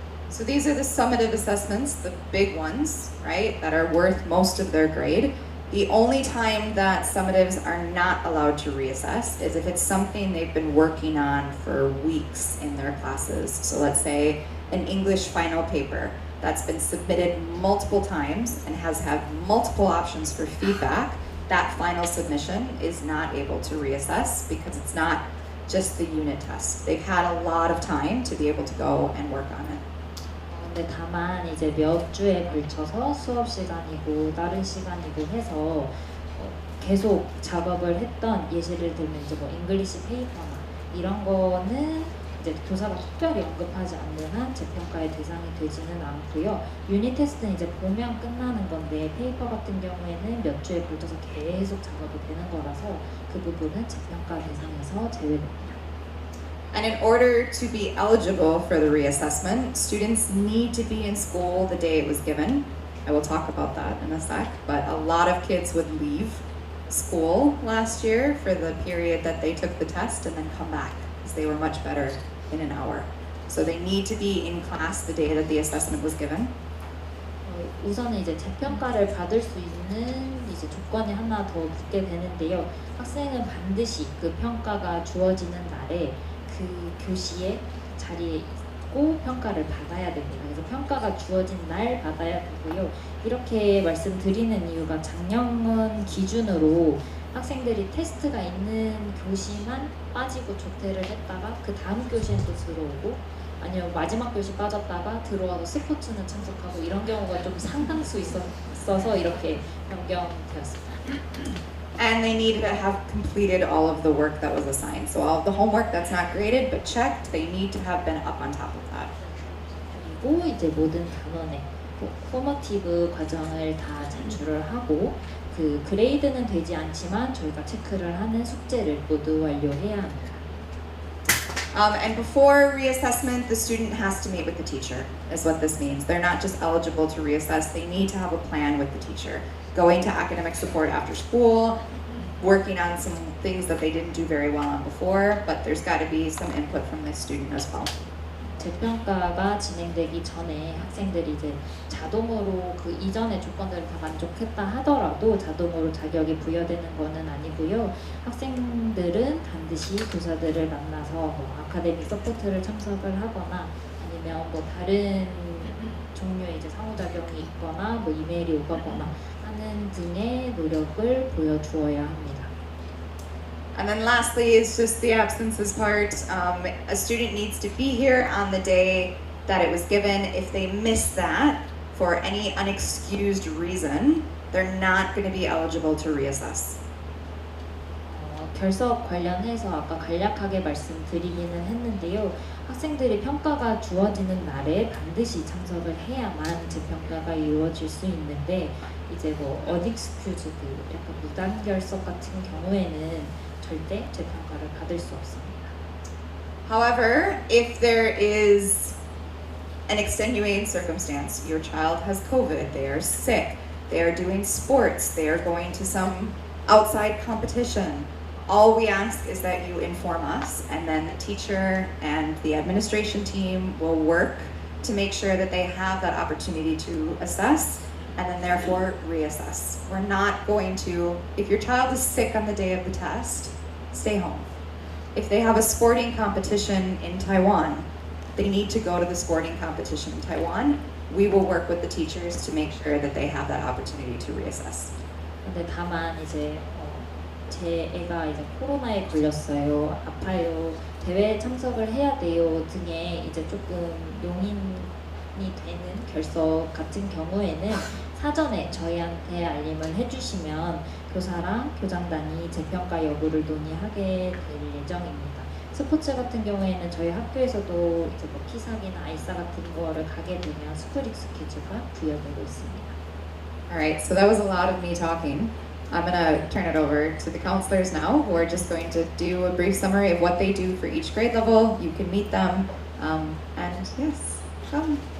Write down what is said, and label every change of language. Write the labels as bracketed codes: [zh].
[en] So these are the summative assessments, the big ones, right, that are worth most of their grade. The only time that summatives are not allowed to reassess is if it's something they've been working on for weeks in their classes. So let's say an English final paper that's been submitted multiple times and has had multiple options for feedback. That final submission is not able to reassess because it's not just the unit test. They've had a lot of time to be able to go and work on it. [ko] 근데 다만 이제 몇 주에 걸쳐서 수업 시간이고 다른 시간이고 해서 계속 작업을 했던 예시를 들면 이제 뭐 잉글리시 페이퍼나 이런 거는 이제 교사가 특별히 언급하지 않는 한 재평가의 대상이 되지는 않고요. 유닛 테스트는 이제 보면 끝나는 건데 페이퍼 같은 경우에는 몇 주에 걸쳐서 계속 작업이 되는 거라서 그 부분은 재평가 대상에서 제외됩니다. [en] And in order to be eligible for the reassessment, students need to be in school the day it was given. I will talk about that in a sec, but a lot of kids would leave school last year for the period that they took the test and then come back because they were much better in an hour. So they need to be in class the day that the assessment was given. [ko] 우선은 이제 재평가를 받을 수 있는 이제 조건이 하나 더 붙게 되는데요. 학생은 반드시 그 평가가 주어지는 날에 그 교시에 자리에 있고 평가를 받아야 됩니다. 그래서 평가가 주어진 날 받아야 되고요. 이렇게 말씀드리는 이유가 작년 기준으로 학생들이 테스트가 있는 교시만 빠지고 조퇴를 했다가 그 다음 교시엔 또 들어오고 아니면 마지막 교시 빠졌다가 들어와서 스포츠는 참석하고 이런 경우가 좀 상당수 있어서 이렇게 변경되었습니다. [en] And they need to have completed all of the work that was assigned. So all of the homework that's not graded but checked, they need to have been up on top of that. [ko] 그리고 이제 모든 단원의 포머티브 과정을 다 제출을 하고 그 그레이드는 되지 않지만 저희가 체크를 하는 숙제를 모두 완료해야 합니다. [en] And before reassessment, the student has to meet with the teacher, is what this means. They're not just eligible to reassess, they need to have a plan with the teacher. Going to academic support after school, working on some things that they didn't do very well on before, but there's got to be some input from the student as well. [ko] 재평가가 진행되기 전에 학생들이 이제 자동으로 그 이전의 조건들을 다 만족했다 하더라도 자동으로 자격이 부여되는 것은 아니고요. 학생들은 반드시 교사들을 만나서 뭐 아카데미 서포트를 참석을 하거나 아니면 뭐 다른 종류의 이제 상호작용이 있거나 뭐 이메일이 오거나 하는 등의 노력을 보여주어야 합니다. [en] And then lastly is just the absences part. A student needs to be here on the day that it was given. If they miss that for any unexcused reason, they're not going to be eligible to reassess. [ko] 결석 관련해서 아까 간략하게 말씀드리기는 했는데요. 학생들이 평가가 주어지는 날에 반드시 참석을 해야만 재평가가 이루어질 수 있는데 이제 뭐 unexcused 약간 무단결석 같은 경우에는 절대 재평가를 받을 수 없습니다. [en] However, if there is an extenuating circumstance, your child has COVID, they are sick, they are doing sports, they are going to some outside competition, all we ask is that you inform us, and then the teacher and the administration team will work to make sure that they have that opportunity to assess and then therefore reassess. We're not going to, if your child is sick on the day of the test, stay home. If they have a sporting competition in Taiwan, they need to go to the sporting competition in Taiwan. We will work with the teachers to make sure that they have that opportunity to reassess. [ko] 근데 다만 이제 제 애가 이제 코로나에 걸렸어요. 아파요. 대회에 참석을 해야 돼요 등의 이제 조금 용인이 되는 결석 같은 경우에는 사전에 저희한테 알림을 해주시면 교사랑 교장단이 재평가 여부를 논의하게 될 예정입니다. 스포츠 같은 경우에는 저희 학교에서도 이제 뭐 키사기나 아이사 같은 거를 가게 되면 스쿨 익스큐즈가 부여되고 있습니다. [en] Alright, so that was a lot of me talking. I'm gonna turn it over to the counselors now, who are just going to do a brief summary of what they do for each grade level. You can meet them, and yes, come.